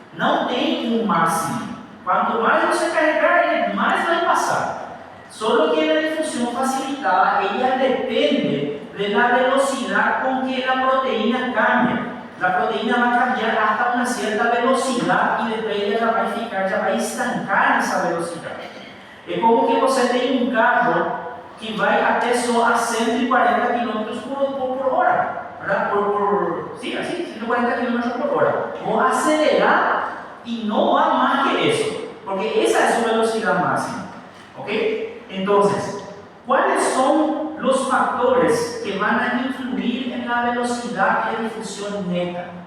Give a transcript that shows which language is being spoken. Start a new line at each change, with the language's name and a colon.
Spanish: No tiene un máximo. Cuanto más
Portuguese: você carregar,
Spanish: más va a pasar. Solo que la difusión facilitada, ella depende de la velocidad con que la proteína cambia. La proteína va a cambiar hasta una cierta velocidad y después ella ya va a estancar esa velocidad. Es como que
Portuguese: você tem um carro que vai até só a 140 km por hora, ¿verdad?
Spanish: Sí, así, 140 km por hora. Vos acelerar y no va más que eso, porque esa es su velocidad máxima, ¿ok? Entonces, ¿cuáles son los factores que van a influir en la velocidad de difusión neta?